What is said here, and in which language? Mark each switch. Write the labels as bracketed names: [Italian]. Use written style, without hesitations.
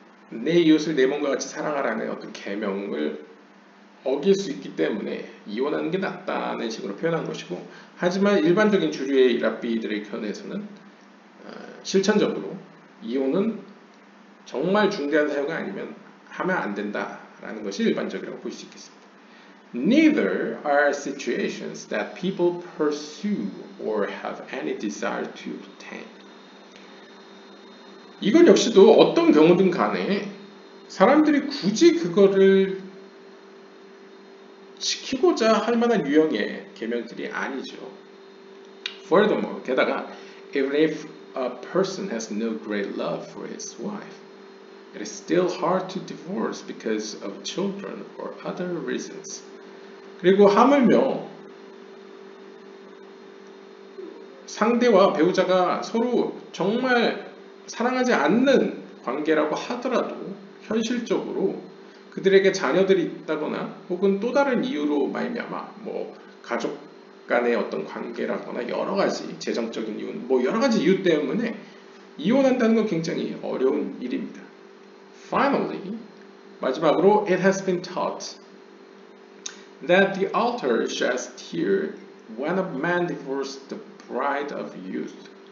[Korean] 내 이웃을 내 몸과 같이 사랑하라는 어떤 계명을 어길 수 있기 때문에 이혼하는 게 낫다는 식으로 표현한 것이고, 하지만 일반적인 주류의 랍비들의 견해에서는 실천적으로 이혼은 정말 중대한 사유가 아니면 하면 안 된다라는 것이 일반적이라고 볼 수 있겠습니다. [English] Neither are situations that people pursue or have any desire to obtain. [Korean] 이건 역시도 어떤 경우든 간에 사람들이 굳이 그거를 지키고자 할 만한 유형의 계명들이 아니죠. [English] Furthermore, [Korean] 게다가 [English] even if a person has no great love for his wife, it is still hard to divorce because of children or other reasons. [Korean] 그리고 하물며 상대와 배우자가 서로 정말 사랑하지 않는 관계라고 하더라도 현실적으로 그들에게 자녀들이 있다거나 혹은 또 다른 이유로 말미암아 뭐 가족 간의 어떤 관계라거나 여러 가지 재정적인 이유, 뭐 여러 가지 이유 때문에 이혼한다는 건 굉장히 어려운 일입니다. [English] Finally, [Korean] 마지막으로 [English] it has been taught that the altar sheds tears when a man divorced the bride of youth.